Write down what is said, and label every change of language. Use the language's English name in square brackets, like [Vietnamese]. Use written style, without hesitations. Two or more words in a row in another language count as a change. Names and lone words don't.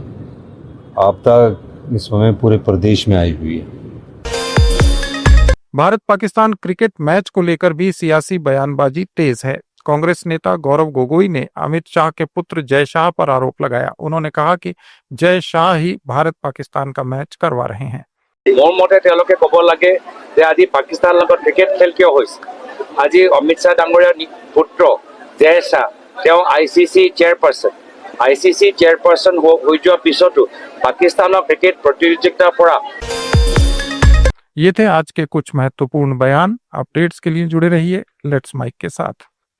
[Hindi] आपदा इस समय पूरे प्रदेश में आई हुई है। भारत पाकिस्तान क्रिकेट मैच को लेकर भी सियासी बयानबाजी तेज है। कांग्रेस नेता गौरव गोगोई ने अमित शाह के पुत्र जय शाह पर आरोप लगाया। उन्होंने कहा कि जय शाह ही भारत पाकिस्तान का मैच करवा रहे हैं। [Assamese] মোৰ মতে তেওঁলোকে ক'ব লাগে যে আজি পাকিস্তানৰ লগত ক্ৰিকেট খেল কিয় হৈছে। আজি অমিত শ্বাহ ডাঙৰীয়াৰ পুত্ৰ জয় শাহ তেওঁ ICC চেয়াৰপাৰ্চন হৈ যোৱাৰ পিছতো পাকিস্তানৰ ক্ৰিকেট প্ৰতিযোগিতাৰ পৰা। [Hindi] ये थे आज के कुछ महत्वपूर्ण बयान। अपडेट्स के लिए जुड़े रहिए लेट्स माइक के साथ।